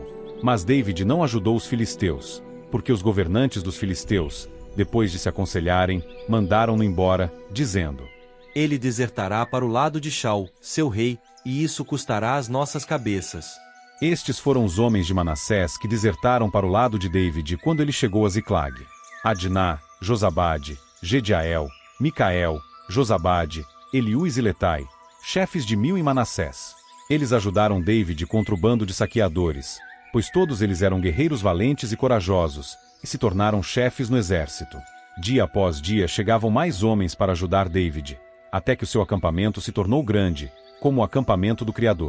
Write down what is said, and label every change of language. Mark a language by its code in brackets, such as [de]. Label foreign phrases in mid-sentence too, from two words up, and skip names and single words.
[pt] Mas David não ajudou os filisteus, porque os governantes dos filisteus, depois de se aconselharem, mandaram-no embora, dizendo: Ele desertará para o lado de Shaul, seu rei, e isso custará as nossas cabeças. Estes foram os homens de Manassés que desertaram para o lado de David quando ele chegou a Ziclag: Adná, Josabade, Gediael, Micael, Josabade, Eliú e Ziletai, chefes de 1000 em Manassés. Eles ajudaram David contra o bando de saqueadores, pois todos eles eram guerreiros valentes e corajosos, e se tornaram chefes no exército. Dia após dia chegavam mais homens para ajudar David, até que o seu acampamento se tornou grande, como o acampamento do Criador.